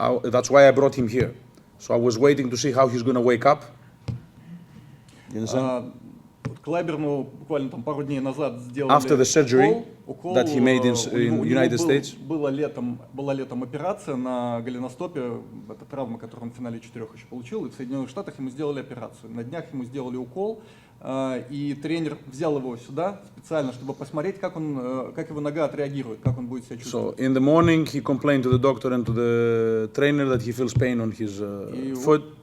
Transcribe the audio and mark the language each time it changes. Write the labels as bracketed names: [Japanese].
[English] That's why I brought him here. So I was waiting to see how he's going to wake up. You understand? [Russian] Клайберну буквально там пару дней назад сделали [English] After the surgery [Russian] укол, [English] that he made in United States. [Russian] Была летом операция на голеностопе, это травма, которую он в финале 4 еще получил, и в Соединенных Штатах ему сделали операцию. На днях ему сделали укол, и тренер взял его сюда специально, чтобы посмотреть, как его нога отреагирует, как он будет себя чувствовать. [English] So in the morning he complained to the doctor and to the trainer that he feels pain on his foot.